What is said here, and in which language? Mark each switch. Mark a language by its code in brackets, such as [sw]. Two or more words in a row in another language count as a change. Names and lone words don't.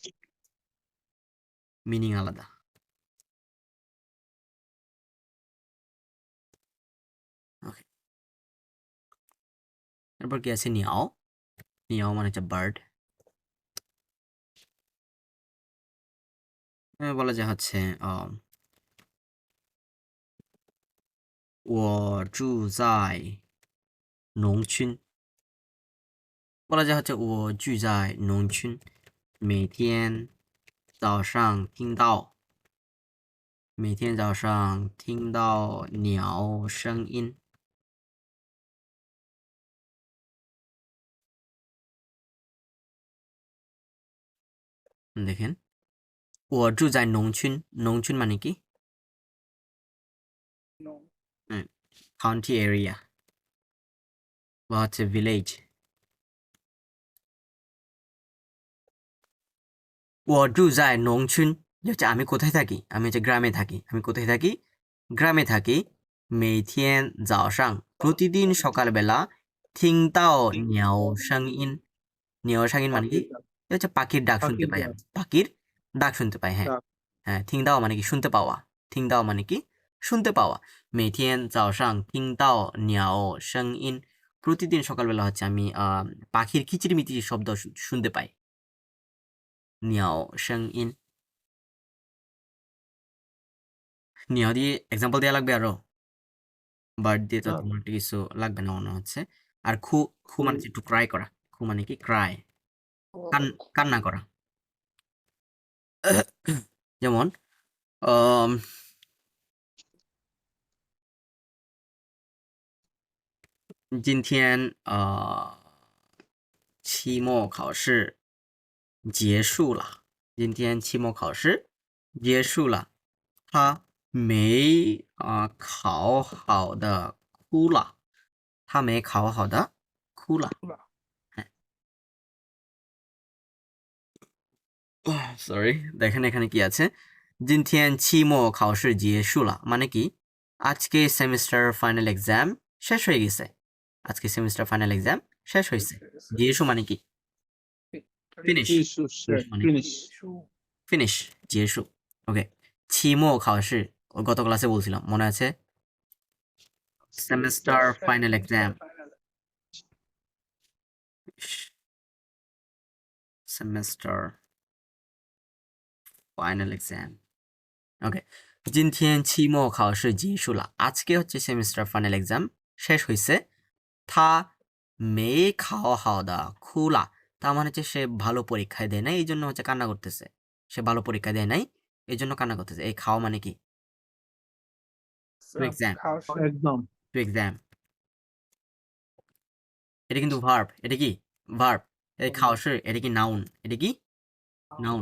[bn] মিনিং আলাদা ওকে তারপর কি আছে নিয়াও নিয়াও মানে হচ্ছে বার্ড বলা যায় হচ্ছে [zh] 我住在农村 [bn] বলা যায় হচ্ছে [zh] 我住在农村每天早上听到鸟声音 [bn] দেখেন [zh] 我住在农村农村 [bn] মানে কি [en] county area [bn] বা হচ্ছে ভিলেজ [zh] 我住在农村 [bn] হচ্ছে আমি কোথায় থাকি আমি হচ্ছে গ্রামে থাকি আমি কোথায় থাকি গ্রামে থাকি [zh] 每天早上 [bn] প্রতিদিন সকালবেলা [zh] 听到鸟声音 鸟声音 [bn] মানে কি এটা হচ্ছে পাখির ডাক শুনতে পাই আমি পাখির ডাক শুনতে পাই হ্যাঁ হ্যাঁ [zh] 听到 [bn] মানে কি শুনতে পাওয়া [zh] 听到 [bn] মানে কি শুনতে পাওয়া [zh] 每天早上听到鸟声音 [bn] প্রতিদিন সকালবেলা হচ্ছে আমি পাখির কিচিরমিচির শব্দ শুনতে পাই [zh] 鸟声音 [bn] নিয়া দিয়ে এক্সাম্পল দেওয়া লাগবে আরো বার্ড দিয়ে তো তোমার কিছু লাগবে না মনে হচ্ছে আর খু খু মানে হচ্ছে একটু ক্রাই করা খু মানে কি ক্রাই কান্না করা যেমন [zh] 今天期末考试结束了今天期末考试结束了他没考好的哭了他没考好的哭了 [bn] সরি দেখেন এখানে কি আছে [zh] 今天期末考试结束了 [bn] মানে কি আজকে [en] semester final exam [bn] শেষ হয়ে গেছে আজকে [en] semester final exam [bn] শেষ হয়েছে জিয়েশু মানে কি ফিনিশ ফিনিশ জিয়েশু ওকে [zh] 期末考试 [bn] গত ক্লাসে বলছিলাম মনে আছে [en] semester final exam semester final exam [bn] ওকে [zh] 今天期末考试结束了 [bn] আজকে হচ্ছে [en] semester final exam [bn] শেষ হয়েছে [zh] 他没考好的哭了 [bn] তার মানে হচ্ছে সে ভালো পরীক্ষায় দেয় নাই এই জন্য হচ্ছে কান্না করতেছে সে ভালো পরীক্ষা দেয় নাই এই জন্য কান্না করতেছে এই খাওয়া মানে কি [en] to exam [bn] এটা কিন্তু ভার্ব এটা কি ভার্ব। এই খাওয়াশে এটা কি নাউন? এটা কি নাউন?